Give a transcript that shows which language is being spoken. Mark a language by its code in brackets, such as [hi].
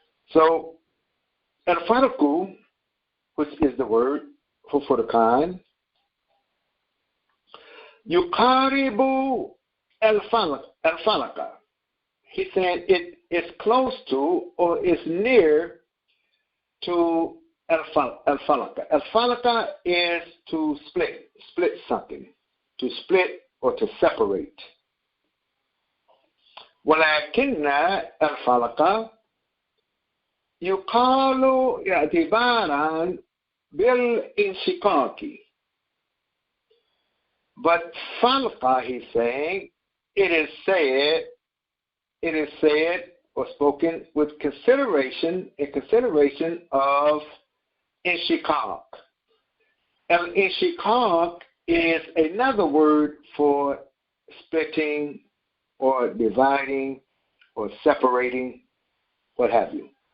[en] So, al-farqu, which is the word for Furqan, yuqaribu al-falaka. He said it is close to or is near to al-falaka. Al-falaka is to split something, to split or to separate. [ar] ولكن الفلك يقال اعتبارا بالانشقاق. [en] But falqa, he's saying, it is said or spoken with in consideration of inshiqaq. Inshiqaq is another word for splitting or dividing or separating, what have you.